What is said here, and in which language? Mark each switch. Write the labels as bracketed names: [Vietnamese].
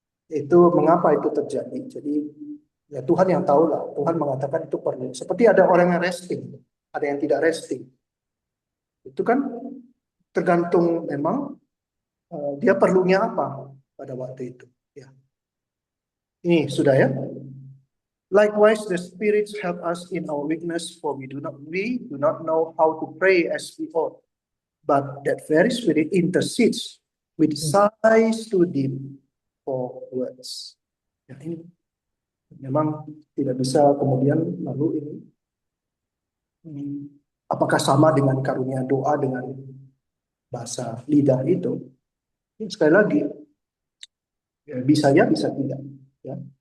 [Indonesian] Itu mengapa itu terjadi. Jadi ya Tuhan yang tahu lah. Tuhan mengatakan itu perlu. Seperti ada orang yang resting, ada yang tidak resting. Itu kan tergantung memang dia perlunya apa pada waktu itu. Ya. Ini sudah ya. [English] Likewise, the spirits help us in our weakness, for we do not know how to pray as we ought. But that very spirit intercedes with sighs too deep for words. [Indonesian] Ya, ini memang tidak bisa kemudian lalu ini apakah sama dengan karunia doa dengan bahasa lidah itu? Ini sekali lagi ya, bisa ya, bisa tidak. Ya.